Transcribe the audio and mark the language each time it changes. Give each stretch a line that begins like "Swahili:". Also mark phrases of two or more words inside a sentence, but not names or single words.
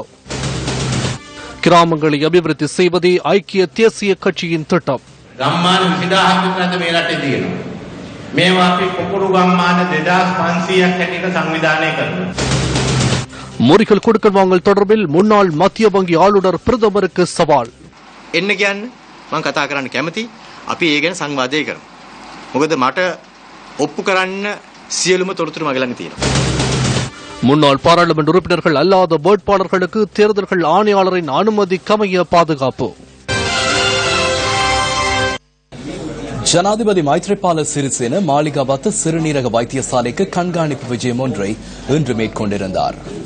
Tamil: கிராமங்களை அபிவிருத்தி செய்வதே ஐக்கிய தேசிய கட்சியின் திட்டம். முறிகள் கொடுக்கல் வாங்கல் தொடர்பில் முன்னாள் மத்திய வங்கி ஆளுநர் பிரதமருக்கு சவால்.
Sinhala: එන්න කියන්න මම කතා කරන්න කැමති. අපි ඒ ගැන සංවාදය කරමු. මොකද මට ඔප්පු කරන්න සියලුම තොරතුරු මගේ ළඟ තියෙනවා.
Tamil: முன்னாள் பாராளுமன்ற உறுப்பினர்கள் அல்லாத வேட்பாளர்களுக்கு தேர்தல்கள் ஆணையாளரின் அனுமதிக்கமைய பாதுகாப்பு. ஜனாதிபதி மைத்ரிபால சிறிசேன மாளிகாவத்து சிறுநீரக வைத்தியசாலைக்கு கண்காணிப்பு விஜயம் ஒன்றை இன்று மேற்கொண்டிருந்தார்.